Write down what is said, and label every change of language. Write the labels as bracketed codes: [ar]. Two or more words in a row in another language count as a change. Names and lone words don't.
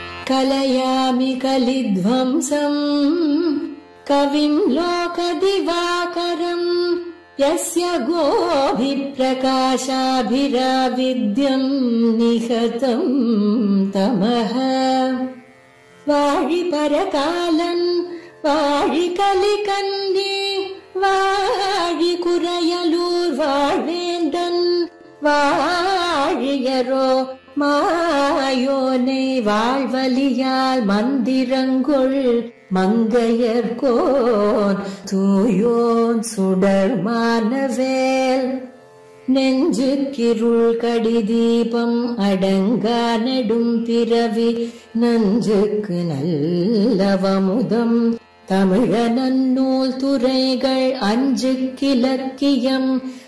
[sa] कलयामि कलिध्वंसं कविं लोकदिवाकरं यस्य गोभिप्रकाशाभिराविद्यं निहतं तमः [ta] வாழி பரகாலன் வாழி கலிகன்றி வாழி குறையலூர் வாழ்வேந்தன் वाழியரோ மாயோனை வாழ்வலியால் மந்திரங்கொள் மங்கையர்கோன் தூயோன் சுடர் மானவேல் நெஞ்சுக்கிருள் கடிதீபம் அடங்கா நெடும் பிறவி நஞ்சுக்கு நல்லவமுதம் தமிழ நன்னூல் துறைகள் அஞ்சுக்கிலக்கியம்